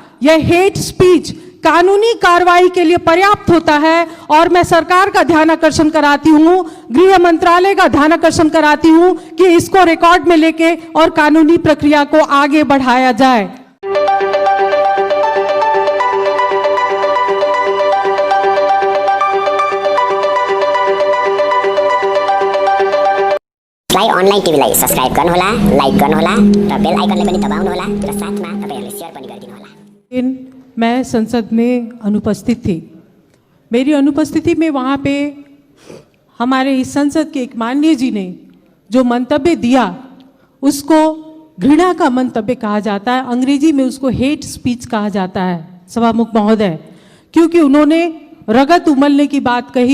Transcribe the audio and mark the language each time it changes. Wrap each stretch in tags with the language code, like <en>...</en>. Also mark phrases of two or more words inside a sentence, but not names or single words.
<hi>यह</hi> <en>hate speech</en> <hi>कानूनी कार्रवाई के लिए पर्याप्त होता है। और मैं सरकार का ध्यान आकर्षण कराती हूं, गृह मंत्रालय का ध्यान आकर्षण कराती हूं कि इसको रिकॉर्ड में लेके और कानूनी प्रक्रिया को आगे बढ़ाया जाए।</hi> <ne>अनलाइन टिभीलाई सब्स्क्राइब गर्नुहोला, लाइक गर्नुहोला र बेल आइकनले पनि दबाउनुहोला र साथमा तपाईहरुले शेयर पनि गरिदिनुहोला।</ne> <hi>मैं संसद में अनुपस्थित थी। मेरी अनुपस्थिति में वहाँ पे हमारे इस संसद के एक माननीय जी ने जो मंतव्य दिया उसको घृणा का मंतव्य कहा जाता है, अंग्रेजी में उसको</hi> <en>hate speech</en> <hi>कहा जाता है सभामुख महोदय, क्योंकि उन्होंने रगत उमलने की बात कही।</hi>